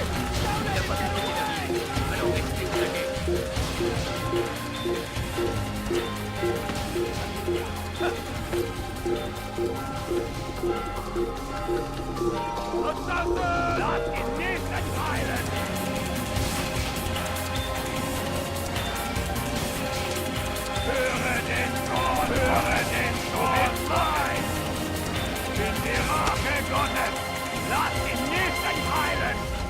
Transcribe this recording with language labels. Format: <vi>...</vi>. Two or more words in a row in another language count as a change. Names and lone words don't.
<fr>Il n'y a pas de danger. Alors restez au taquet. Assassin!</fr> <de>Das ist nicht entscheidend! Höre den Ton! Höre den Ton! Nein! Bin die Rache Gottes! Lass ihn nicht entheilen!</de>